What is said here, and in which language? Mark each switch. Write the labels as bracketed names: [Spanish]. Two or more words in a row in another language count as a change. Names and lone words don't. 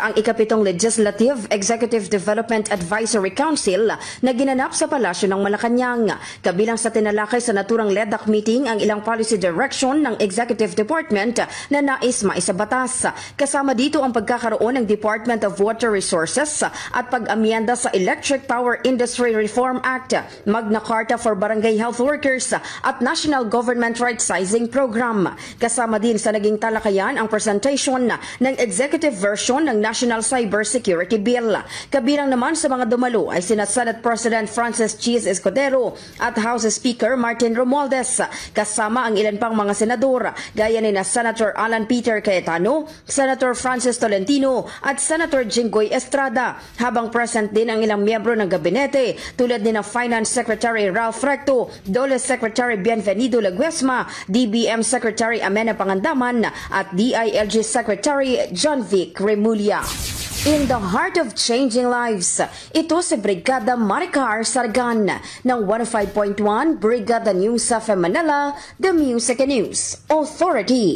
[Filipino] ang ikapitong Legislative Executive Development Advisory Council na ginanap sa Palasyo ng Malacanang. Kabilang sa tinalakay sa naturang LEDAC meeting ang ilang [English] policy direction [Filipino] ng Executive Department na nais maisabatas. Kasama dito ang pagkakaroon ng Department of Water Resources at pag-amyenda sa Electric Power Industry Reform Act, Magna Carta for Barangay Health Workers at National Government Right-Sizing Program. Kasama din sa naging talakayan ang presentation ng [English] executive version [Filipino] ng National Cybersecurity Bill. Kabilang naman sa mga dumalo ay sina Senate President Francis Cheese Escudero at House Speaker Martin Romualdez. Kasama ang ilan pang mga senador gaya ni Senator Alan Peter Cayetano, Senator Francis Tolentino at Senator Jinggoy Estrada. Habang present din ang ilang miyembro ng gabinete tulad ni Finance Secretary Ralph Recto, DOLE Secretary Bienvenido Laguesma, DBM Secretary Amena Pangandaman at DILG Secretary John Vic Remulla. [English] In the heart of changing lives, [Filipino] ito si Brigada Maricar Sargan ng 105.1 Brigada News FM Manila, [English] the Music and News Authority.